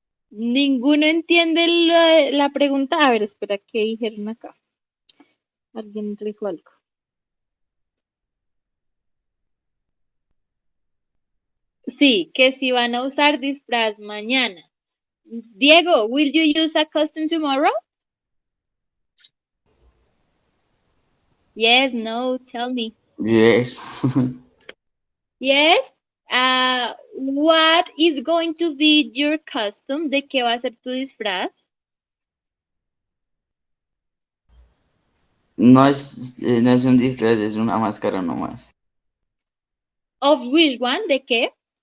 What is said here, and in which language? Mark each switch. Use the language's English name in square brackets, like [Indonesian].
[Spanish] ¿Ninguno entiende la pregunta? A ver, espera, ¿qué dijeron acá? Alguien dijo algo. Sí, que si van a usar disfraz mañana. [English] Diego, will you use a costume tomorrow? Yes, no, tell me. Yes. Yes. What is going to be your costume? [Spanish] ¿De qué va a ser tu disfraz? No es un disfraz, es una máscara nomás. [English] Of which one? [Spanish] ¿De qué?